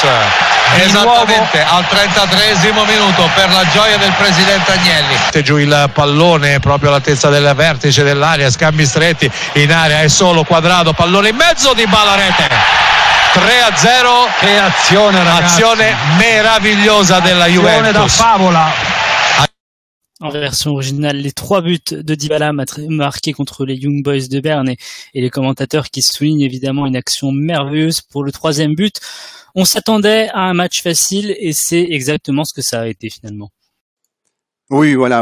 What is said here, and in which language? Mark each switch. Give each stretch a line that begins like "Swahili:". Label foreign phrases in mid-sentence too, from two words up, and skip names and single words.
Italian: Esattamente al 33esimo minuto per la gioia del presidente Agnelli. Giù il pallone proprio all'altezza del vertice dell'area, scambi stretti in area, è solo Quadrado, pallone in mezzo, Dybala, rete. 3-0, che azione, ragazzi. Azione meravigliosa della Juventus. Da favola.
French: En version originale, les 3 buts de Dybala marqués contre les Young Boys de Berne et les commentateurs qui soulignent évidemment une action merveilleuse pour le 3e but. On s'attendait à un match facile et c'est exactement ce que ça a été finalement. Oui, voilà.